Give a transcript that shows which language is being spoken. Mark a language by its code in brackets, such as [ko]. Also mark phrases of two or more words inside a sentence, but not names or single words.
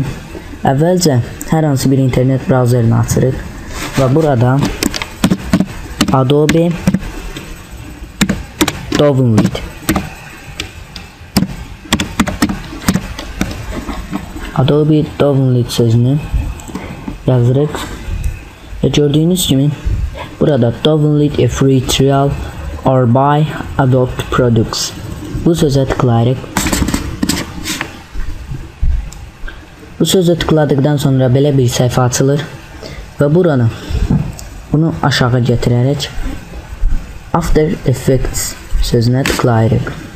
[az] Əvvəlcə hər hansı bir internet browserini açırıq və burada Adobe Download sözünü yazırıq və gördüyünüz kimi burada [en] download a free trial or buy Adobe products. [az] Bu sözə tıklayırıq. Bu sözə tıkladıktan sonra belə bir səhifə açılır və burada bunu aşağı gətirərək After Effects sözünə tıklayırıq.